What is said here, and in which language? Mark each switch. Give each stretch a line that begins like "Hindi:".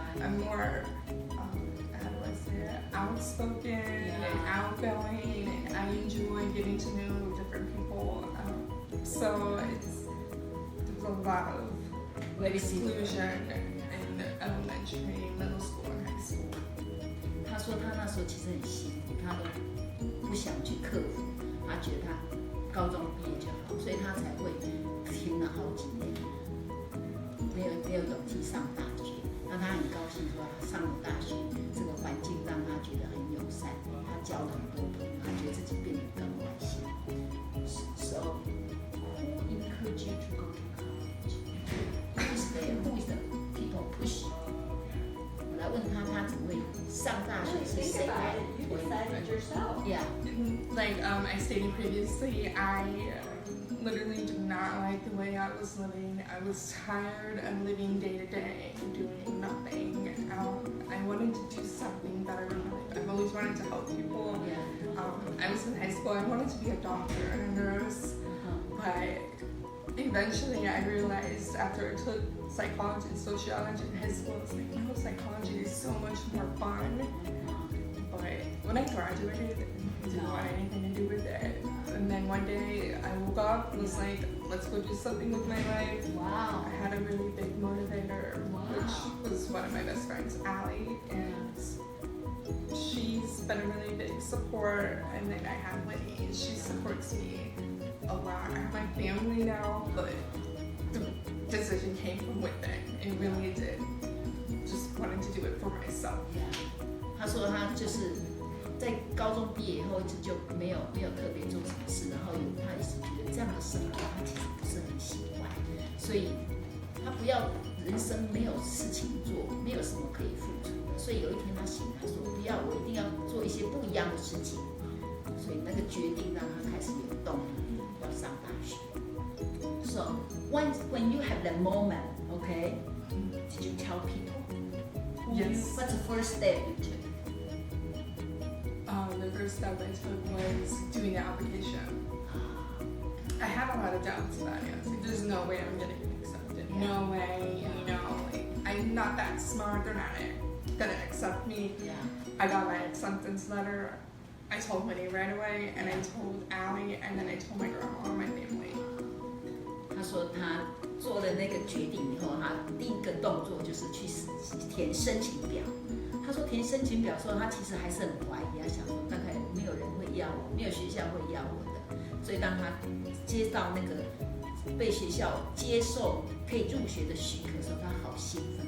English: I'm more, how do I say it, outspoken and outgoing, and I enjoy getting to know different people. So there's a lot of exclusion in elementary, middle school, and high school.
Chinese: 他说他那时候其实很辛苦，他都不想去克服，他觉得他高中毕业就好，所以他才会停了好几年，没有勇气上大学。那他很高兴说，他上了大学，这个环境让他觉得很友善，他交了很多朋友，他觉得自己变得更外向。
English: So, who encouraged you to go to college? Who is there? Who is the people push you?
Chinese: 我来问他，他怎么会上大学？是
English: Think
Chinese: 谁
English: about it. You decided yourself. Yeah. Like I stated previously, I literally did not like the way I was living. I was tired of living day to day, doing nothing. I wanted to do something better in my life. I've always wanted to help people. I was in high school. I wanted to be a doctor and a nurse, but eventually I realized after I took psychology and sociology in high school, it's like, no, psychology is so much more fun. But when I graduated, I didn't want anything to do with it. And then one day I woke up and was like, let's go do something with my life. Wow. I had a really big motivator, which was one of my best friends, Allie, and she's been a really big support. And then I have Whitney, she supports me a lot. I have my family now, but the decision came from within. It really did. Just wanted to do it for myself.
Chinese: 他说他就是在高中毕业以后，一直就没有特别做什么事，然后他一直觉得这样的生活他其实不是很喜欢，所以他不要人生没有事情做，没有什么可以付出的，所以有一天他醒来说不要，我一定要做一些不一样的事情，所以那个决定让他开始有动力要上大学。
English: So when you have that moment, okay, did you tell people? Yes. What's the first step you took? The first step I took was doing the application. I had a lot of doubts about it. I was like, there's no way I'm gonna get accepted. No way, you know, like, I'm not that smart. They're not gonna accept me. I got my acceptance letter. I told Winnie right away, and I told Allie, and then I told my grandma and my family.
Chinese: 他说他做了那个决定以后，他第一个动作就是去填申请表。他说填申请表的时候，他其实还是很怀疑，他想说大概没有人会要我，没有学校会要我的。所以当他接到那个被学校接受可以入学的许可的时候，他好兴奋。